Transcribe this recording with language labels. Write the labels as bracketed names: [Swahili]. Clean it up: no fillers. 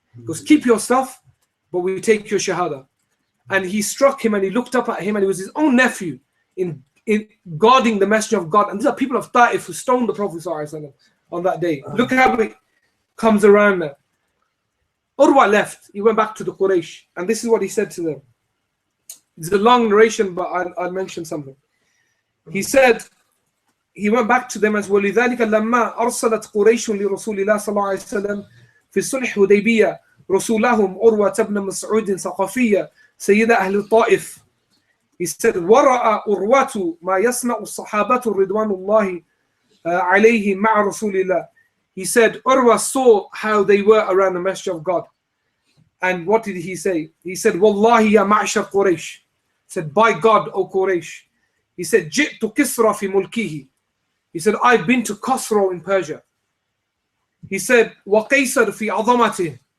[English] He goes, keep your stuff, but we take your shahada. And he struck him and he looked up at him and he was his own nephew in guarding the Messenger of God. And these are people of Taif who stoned the Prophet ﷺ on that day. Look how it comes around now. Urwa left. He went back to the Quraysh. And this is what he said to them. It's a long narration, but I'll mention something. He said, he went back to them as well. [Arabic] لذلك لما أرسلت قريش لرسول الله صلى الله عليه وسلم في صلح حديبية رسولهم عروة بن مسعود ثقفية سيد أهل الطائف. [English] He said, [Arabic] ورأى عروة ما يصنع الصحابة رضوان الله عليهم مع رسول الله. [English] He said, Urwa saw how they were around the Messenger of God. And what did he say? He said, [Arabic] Wallahi ya ma'shar Quraysh. [English] He said, by God, O Quraysh. He said, [Arabic] Ji'tu Kisra fi mulkihi. [English] He said, I've been to Khosrow in Persia. He said, [Arabic] Wa Qaysar fi azamatih.